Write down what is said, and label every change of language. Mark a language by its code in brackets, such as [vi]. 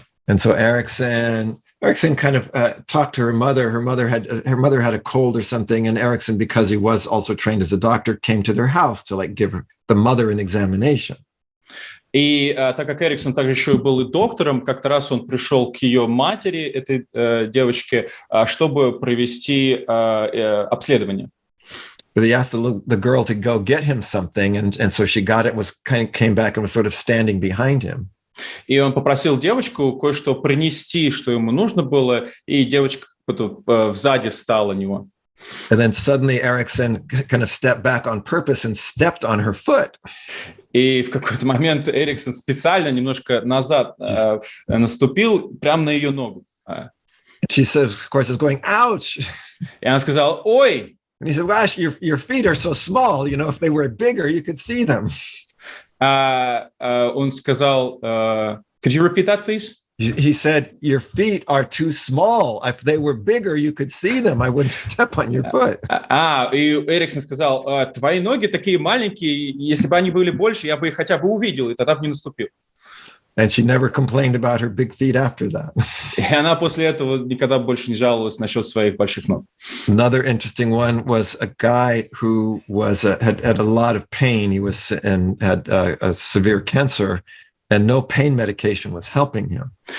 [en] And so Erickson kind of talked to her mother. Her mother had a cold or something, and Erickson, because he was also trained as a doctor, came to their house to give the mother an examination. [ru] И так как Эриксон также еще и был и доктором, как-то раз он пришел к ее матери, этой девочке, чтобы провести обследование. [en] But he asked the girl to go get him something, and so she got it. Came back and was sort of standing behind him. [ru] И он попросил девочку кое-что принести, что ему нужно было, и девочка сзади встала у него. [en] And then suddenly Erickson kind of stepped back on purpose and stepped on her foot. [ru] И в какой-то момент Эриксон специально немножко назад наступил прямо на ее ногу. [en] She says, of course, is going, "Ouch!" [ru] И она сказала: ой! [en] And he said, "Gosh, your feet are so small. You know, if they were bigger, you could see them." [ru] Он сказал: [en] could you repeat that, please? He said, "Your feet are too small. If they were bigger, you could see them. I wouldn't step on your foot." [ru] И Эриксон сказал: твои ноги такие маленькие, если бы они были больше, я бы их хотя бы увидел, и тогда бы не наступил. [en] And she never complained about her big feet after that. [ru] И она после этого никогда больше не жаловалась насчет своих больших ног. [en] Another interesting one was a guy who had a lot of pain. He had a severe cancer, and no pain medication was helping him.